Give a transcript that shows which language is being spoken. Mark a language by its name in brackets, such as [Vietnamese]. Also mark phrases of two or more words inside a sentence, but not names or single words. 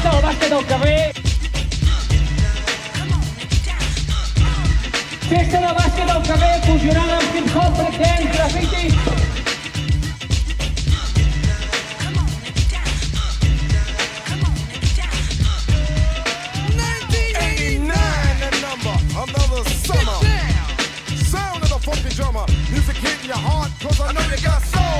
[Catalan] base del carrer. Festa de bàsquet del carrer fusionada amb hip-hop, breakdance, graffiti. [English] Another summer, sound of the funky drummer, music hitting your heart, cause I know you got soul.